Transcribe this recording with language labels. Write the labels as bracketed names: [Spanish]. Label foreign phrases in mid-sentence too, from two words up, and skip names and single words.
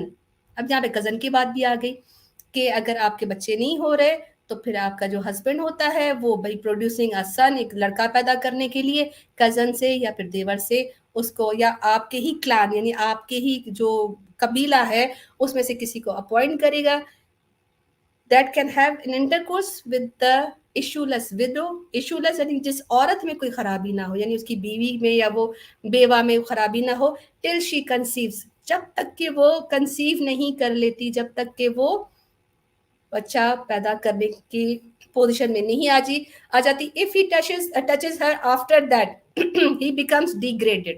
[Hindi] अब यहाँ पे कजन की बात भी आ गई कि अगर आपके बच्चे नहीं हो रहे तो फिर आपका जो हस्बैंड होता है वो भाई [English] producing a son, [Hindi] एक लड़का पैदा करने के लिए कजन से या फिर देवर से उसको, या आपके ही क्लान यानी आपके ही जो कबीला है उसमें से किसी को अपॉइंट करेगा। [English] That can have an intercourse with the issueless widow. [Hindi] इशूलेस यानी जिस औरत में कोई खराबी ना हो, यानी उसकी बीवी में या वो बेवा में खराबी ना हो, [English] till she conceives, [Hindi] जब तक कि वो कंसीव नहीं कर लेती, जब तक कि वो बच्चा पैदा करने की पोजीशन में नहीं आ जाती। [English] If he touches her after that he becomes degraded.